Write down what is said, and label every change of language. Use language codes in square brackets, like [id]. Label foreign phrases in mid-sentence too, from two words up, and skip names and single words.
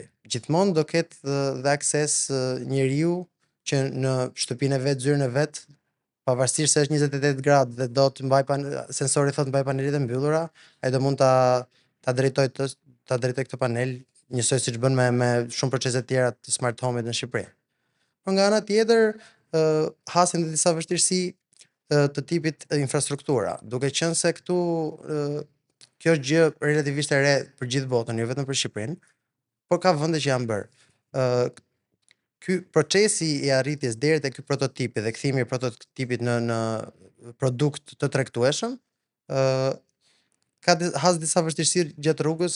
[sq] Gjithmonë do ketë dhe akses njeriu që në shtëpinë e vet, zyrën e vet, pavarësisht se është 28 gradë dhe do të mbaj sensori thotë mbaj panelet e mbyllura, ai do mund ta drejtoj këtë panel njësoj siç bën me shumë procese tjera të [en] smart home-it [sq] në Shqipëri. Por nga ana tjetër, hasin dhe disa vështirësi të tipit infrastruktura, duke qenë se këtu kjo është gjë relativisht e re për gjithë botën, jo vetëm për Shqipërinë, por ka vende që janë bërë. Ky procesi i arritjes deri te ky prototipi dhe kthimi i prototipit në produkt të tregtueshëm, has disa vështirësi gjatë rrugës.